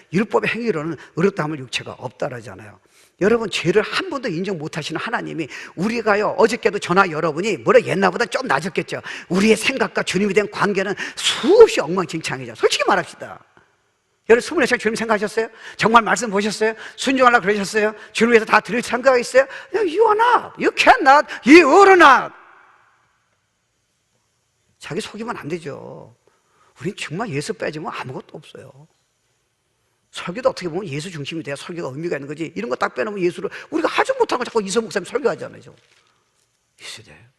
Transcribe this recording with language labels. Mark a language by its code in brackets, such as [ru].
[ko] 율법의 행위로는 의롭다함을 육체가 없다라잖아요. 여러분, 죄를 한 번도 인정 못하시는 하나님이 우리가요, 어저께도 전화 여러분이 뭐라 옛날보다 좀 낮았겠죠. 우리의 생각과 주님에 대한 관계는 수없이 엉망진창이죠. 솔직히 말합시다. 여러분 24시간 주님 생각하셨어요? 정말 말씀 보셨어요? 순종하려고 그러셨어요? 주님 위해서 다 드릴 생각이 있어요? [en] You are not, you cannot, you ought not. [ko] 자기 속이면 안 되죠. 우린 정말 예수 빼지면 아무것도 없어요. 설교도 어떻게 보면 예수 중심이 돼야 설교가 의미가 있는 거지. 이런 거 딱 빼놓으면 예수를 우리가 하지 못한 거 자꾸 이성 목사님 설교하잖아요. 이 시대에.